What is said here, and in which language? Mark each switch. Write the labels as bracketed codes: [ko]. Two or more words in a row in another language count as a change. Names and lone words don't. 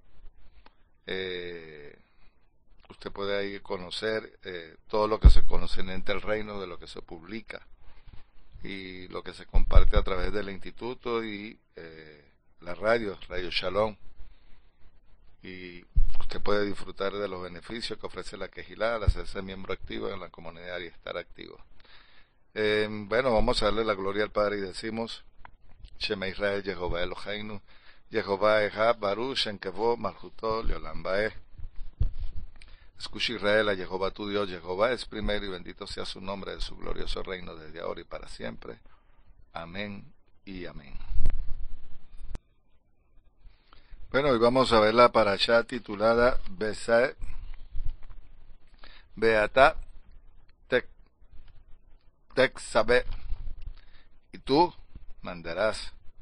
[es] Usted puede ahí conocer todo lo que se conoce en el reino, de lo que se publica y lo que se comparte a través del instituto y la Radio Shalom. Y usted puede disfrutar de los beneficios que ofrece la Kehilá al hacerse miembro activo en la comunidad y estar activo. Bueno, vamos a darle la gloria al Padre y decimos: [he] שמע ישראל, יהוה אלוהינו, יהוה אחד, ברוך שם כבוד מלכותו לעולם ועד. [es] Escucha Israel, a Jehová tu Dios, Jehová es primero y bendito sea su nombre de su glorioso reino desde ahora y para siempre. Amén y amén. Bueno, hoy vamos a ver la parashá titulada Beata Teksabe, y tú mandarás.